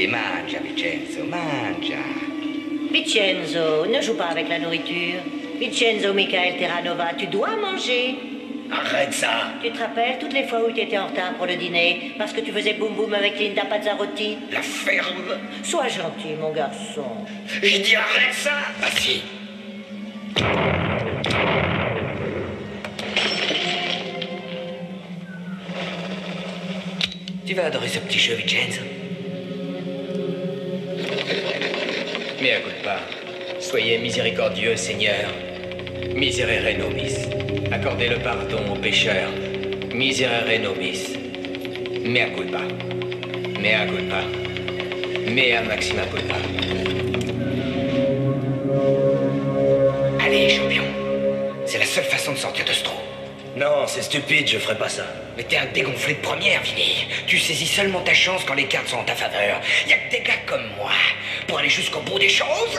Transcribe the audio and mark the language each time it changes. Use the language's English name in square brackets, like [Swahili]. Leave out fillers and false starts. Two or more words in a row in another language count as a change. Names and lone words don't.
[Italian] Mangia, Vincenzo, mangia. [French] Vincenzo, ne joue pas avec la nourriture. Vincenzo Michael Terranova, tu dois manger. Arrête ça! Tu te rappelles toutes les fois où tu étais en retard pour le dîner parce que tu faisais boum boum avec Linda Pazzarotti? La ferme! Sois gentil, mon garçon. Je dis arrête ça! Ah si. Tu vas adorer ce petit jeu, Vincenzo. [Latin] Mea culpa. [French] Soyez miséricordieux, Seigneur. [Latin] Miserere nobis. [French] Accordez le pardon aux pécheurs. [Latin] Miserere nobis. Mea culpa. Mea culpa. Mea maxima culpa. [French] Allez, champion. C'est la seule façon de sortir de ce trou. Non, c'est stupide, je ferai pas ça. Mais t'es un dégonflé de première, Vinny. Tu saisis seulement ta chance quand les cartes sont en ta faveur. Y a que des gars comme moi pour aller jusqu'au bout des choses.